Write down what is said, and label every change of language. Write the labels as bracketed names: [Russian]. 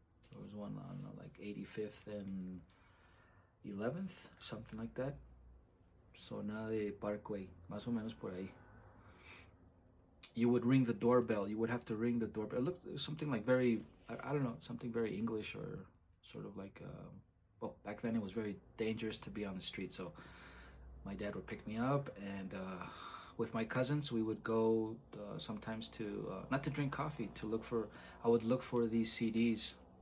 [English] There was one on like 85th and 11th, something like that. [Spanish] Zona de Parkway, más o menos por ahí. [English] You would ring the doorbell. You would have to ring the doorbell. It looked something like very, I don't know, something very English, or sort of like, well, back then it was very dangerous to be on the street. So my dad would pick me up, and with my cousins, we would go sometimes to, not to drink coffee, I would look for these CDs.